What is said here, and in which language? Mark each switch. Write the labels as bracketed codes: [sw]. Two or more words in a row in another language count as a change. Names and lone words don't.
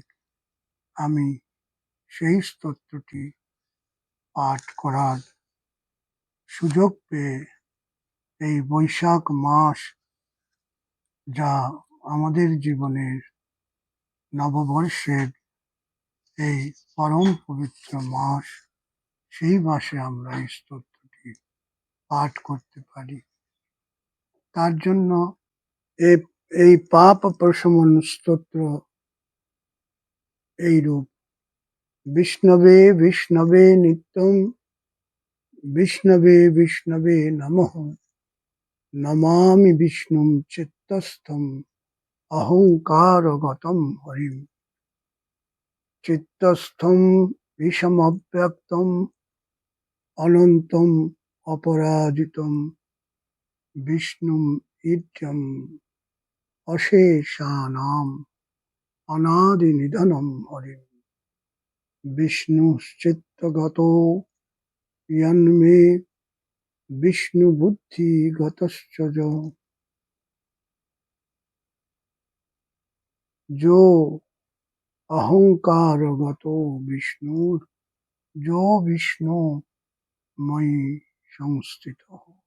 [bn] আমি সেই স্তোত্রটি পাঠ করার সুযোগ পেয়ে এই বৈশাখ মাস, যা আমাদের জীবনের নববর্ষের এই পরম পবিত্র মাস, সেই মাসে আমরা এই স্তোত্রটি পাঠ করতে পারি। তার জন্য এই পাপ প্রশমন স্তোত্র এইরূপ: [sa] বিষ্ণবে বিষ্ণবে নিত্যং, বিষ্ণবে বিষ্ণবে নমঃ, নমামি বিষ্ণুম চিত্তস্থম অহংকারগতম হরিম। চিত্তস্থম বিষমব্যক্তম অনন্তম অপরাজিতম বিষ্ণুম ঈড্যম অশেষানাম অনাদি নিধনম হরিম। বিষ্ণুশ্চিত্তগতো यन्मे विष्णुबुद्धिगतश्च जो अहंकारगतो विष्णुर्, जो विष्णु मयि संस्थितः।